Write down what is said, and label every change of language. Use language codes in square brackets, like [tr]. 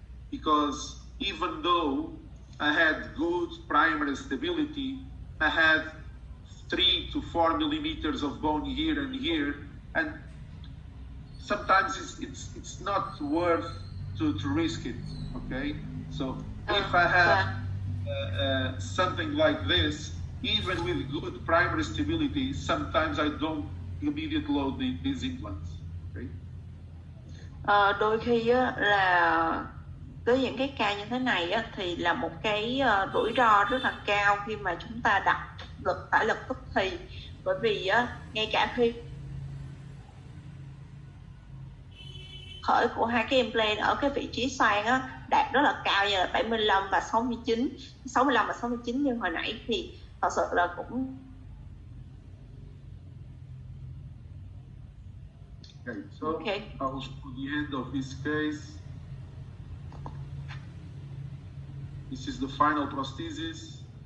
[en] Because even though I had good primary stability, I had 3 to 4 millimeters of bone here and here, and sometimes it's not worth to risk it. Okay, so if I have something like this, even with good primary stability, sometimes I don't immediately load these implants. Okay. [vi] Đôi khi là với những cái ca như thế này thì là một cái rủi ro rất là cao khi mà chúng ta đặt tải lực tức thì, bởi vì ngay cả khi khởi của hai cái implant ở cái vị trí xoang đạt rất là cao như là 75 và 69, 65 và 69 như hồi nãy, thì thật sự là cũng [en] Okay, so I'll show the end of this case. This is the final prosthesis.